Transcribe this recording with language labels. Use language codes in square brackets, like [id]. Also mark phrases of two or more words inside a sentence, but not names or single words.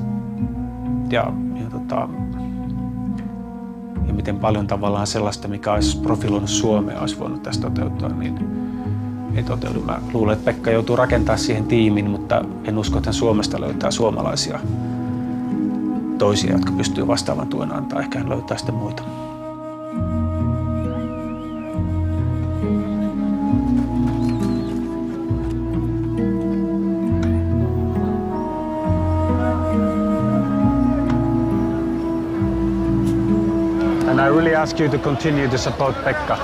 [fi] Ja miten paljon tavallaan sellaista, mikä olisi profiloinut Suomea, olisi voinut tässä toteutua, niin ei toteudu. Mä luulen, että Pekka joutuu rakentamaan siihen tiimin, mutta en usko, että Suomesta löytää suomalaisia toisia, jotka pystyy vastaavan tuen antaa. Ehkä hän löytää sitten muita. [en] And I really ask you to continue to support Pekka.